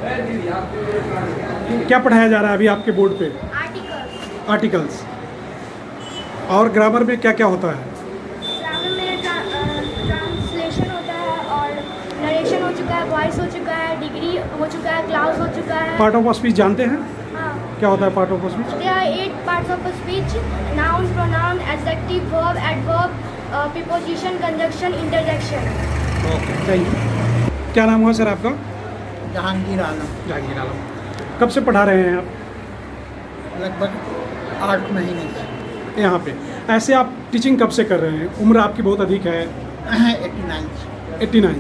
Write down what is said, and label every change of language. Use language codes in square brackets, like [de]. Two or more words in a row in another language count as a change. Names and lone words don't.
[hi] क्या पढ़ाया जा रहा है अभी आपके बोर्ड पे? आर्टिकल्स। और ग्रामर में क्या क्या होता है? ग्रामर में ट्रांसलेशन होता है और नरेशन हो चुका है, वॉइस हो चुका है, डिग्री हो चुका है, क्लास हो चुका है। [en] part of speech [hi] जानते हैं? [en] हाँ। [hi] क्या होता है [en] part of speech? There are 8 parts of a speech: noun, pronoun, adjective, verb, adverb, preposition, conjunction, interjection. okay, thank you. [hi] क्या नाम हुआ सर आपका? जहांगीर आलम। जहांगीर आलम। कब से पढ़ा रहे हैं आप लगभग 8 महीने से। यहाँ पे? ऐसे आप टीचिंग कब से कर रहे हैं? उम्र आपकी बहुत अधिक है। 89